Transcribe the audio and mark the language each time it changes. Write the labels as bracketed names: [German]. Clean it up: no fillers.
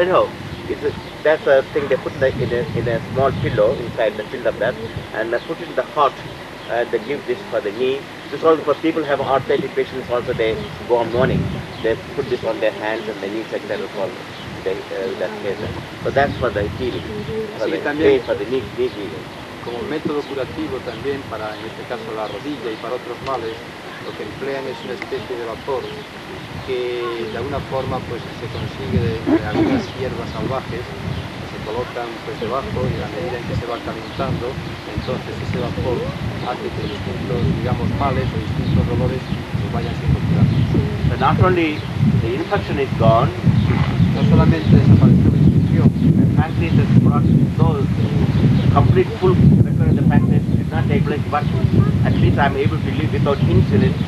[English] Anyhow, that's a thing they put in a small pillow inside the fill of that, and they put it in the hot. They give this for the knee. This also for people who have arthritic patients. Also, they go on morning. They put this on their hands and the knees, etc. For that case. So that's for the healing, for the pain, for the knee healing. [Spanish] Como método curativo también para, en este caso, la rodilla y para otros males, lo que emplean es una especie de vapor que de alguna forma pues se consigue de algunas hierbas salvajes que se colocan pues debajo, y a medida en que se va calentando, entonces ese vapor hace que distintos, digamos, males o distintos dolores pues vayan siendo curados. [English] So not only the infection is gone, [Spanish] No solamente desapareció la infección, [English] the practice has brought so complete full record of the practice did not take place, but at least I'm able to live without insulin.